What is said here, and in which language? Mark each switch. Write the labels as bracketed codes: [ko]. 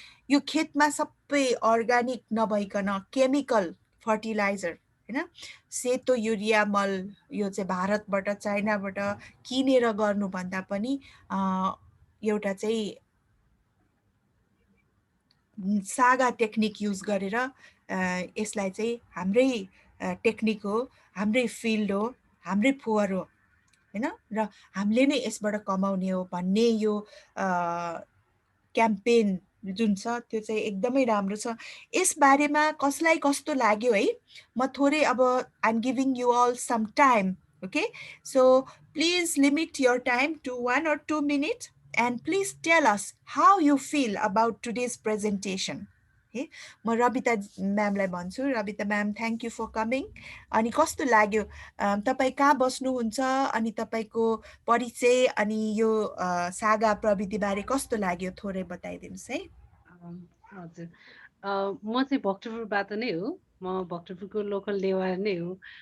[ne] यो खेतमा सबै अर्ग्यानिक नभइकन केमिकल फर्टिलाइजर हैन, सेतो युरिया मल यो चाहिँ भारतबाट चाइनाबाट किनेर गर्नुभन्दा पनि एउटा चाहिँ सागा टेक्निक युज गरेर यसलाई चाहिँ हाम्रै टेक्निक हो, हाम्रै फिल्ड हो, हाम्रै फोहोर हो हैन, र हामीले नै यसबाट कमाउने हो भन्ने यो क्याम्पेन जुन छ त्यो चाहिँ एकदमै राम्रो छ। यस बारेमा कसलाई कस्तो लाग्यो है, म थोरै अब [en] I am giving you all some time, okay? So please limit your time to 1 or 2 minutes and please tell us how you feel about today's presentation. [ne] है, म रबिता म्यामलाई भन्छु। Rabita ma'am, [en] Thank you for coming. [ne] अनि कस्तो लाग्यो, तपाईँ कहाँ बस्नुहुन्छ, अनि तपाईँको परिचय अनि यो सागा प्रविधिबारे कस्तो लाग्यो थोरै बताइदिनुहोस् है। हजुर, म चाहिँ भक्तपुरबाट नै हो, म भक्तपुरको लोकल नेवार नै हो।